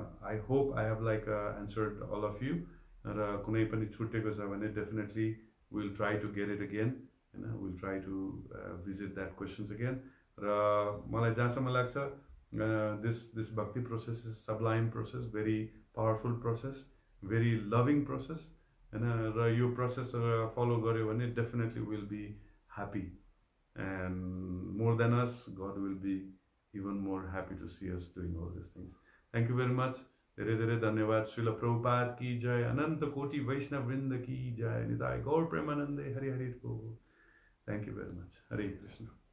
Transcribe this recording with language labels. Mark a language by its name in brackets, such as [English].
[English] I hope I have like answered all of you. [Nepali] र कुनै पनि छुटेको छ भने [English] Definitely will try to get it again होइन, will try to visit that questions again. [Nepali] र मलाई जहाँसम्म लाग्छ [English] This bhakti process is sublime process, very powerful process, very loving process होइन। [Nepali] र यो प्रोसेस फलो गर्यो भने [English] Definitely will be happy and more than us, God will be even more happy to see us doing all this things. Thank you very much, [Nepali] धेरै धेरै धन्यवाद। [Hindi] श्रील प्रभुपाद की जय, अनन्त कोटि वैष्णव वृन्द की जय, निताय गौर प्रेमानन्दे हरि हरि को। [English] thank you very much, [Hindi] Hare Krishna.